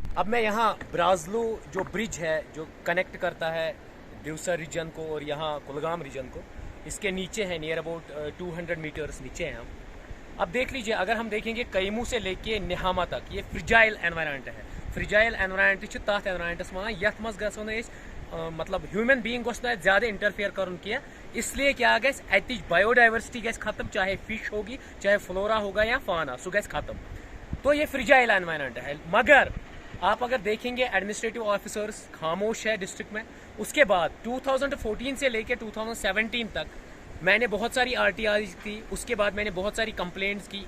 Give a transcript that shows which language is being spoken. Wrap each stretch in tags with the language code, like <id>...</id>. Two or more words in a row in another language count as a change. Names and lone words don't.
<ur>اب میں یہاں برازلو جو برج ہے جو کنیکٹ کرتا ہے دیوسر ریجن کو اور یہاں کلگام ریجن کو، اس کے نیچے ہیں،</ur> <en>near about</en> <ur>200 میٹرز نیچے ہیں ہم. اب دیکھ لیجئے، اگر ہم دیکھیں گے کیمو سے لے کے نہاما تک یہ</ur> <en>fragile environment</en> <ur>ہے.</ur> <en>fragile environment</en> <ks>چھ تات انوائرمنٹس ونان یتھ مز گژھو نہ أسۍ مطلب</ks> <en>human being</en> <ks>گوٚژھ نہٕ زیادہ انٹرفیئر کرن کینٛہہ.</ks> <ur>اس لیے کیا</ur> <ks>گژھِ اتچ بایو ڈائیورسٹی گژھِ ختم،</ks> <ur>چاہے فش ہوگی، چاہے فلورا ہوگا یا فانا،</ur> <ks>سو گژھِ ختم.</ks> <ur>تو یہ</ur> <en>fragile environment</en> <ur>ہے. مگر آپ اگر دیکھیں گے</ur> <en>administrative officers</en> <ur>خاموش ہے ڈسٹرکٹ میں. اس کے بعد 2014 سے لے کے 2017 تک میں نے بہت ساری آر ٹی آئی کی، اس کے بعد میں نے بہت ساری کمپلینٹس کی.</ur>